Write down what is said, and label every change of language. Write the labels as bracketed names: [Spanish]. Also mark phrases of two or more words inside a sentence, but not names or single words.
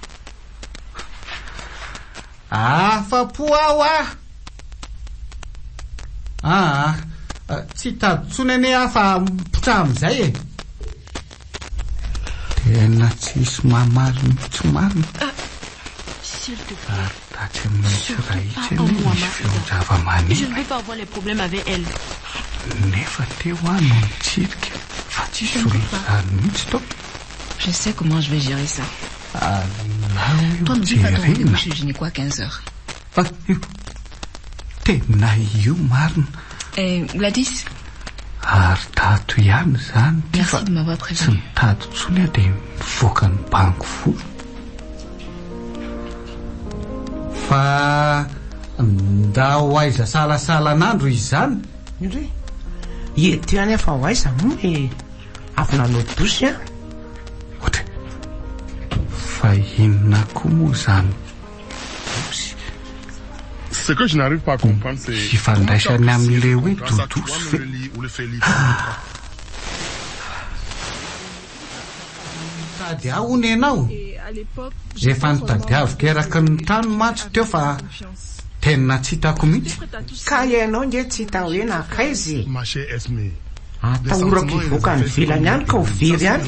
[Malagasy] Afapo ao tsy tadotsony ane afa mpotra am'izay e. Tena tsisy mamariny tsy marina. [French] S'il te plaît. Je ne veux pas avoir les problèmes avec elle. Je sais comment je vais gérer ça. Toi, n'oublie pas ton rendez-vous chez le gynéco à 15h. Et Gladys? Merci de m'avoir prévenu. [Malagasy] Fa ndao aiza salasalan'andro izy zany. Indray ety any afa ho aiza moa avy nanao dosy a. Ohatra fa inona koa moa zany. [French] Ce que je n'arrive pas à comprendre, c'est [Malagasy] ifandraisany amin'le hoe dodosy mitady ahony ianao. Efa nitady avy eraky ny trano matso teo fa tena tsy hitako mihitsy. Ka ianao nge tsy hita hoe nakaizy. Atahorako ivoaka ny vilany ihany ka ho very ihany.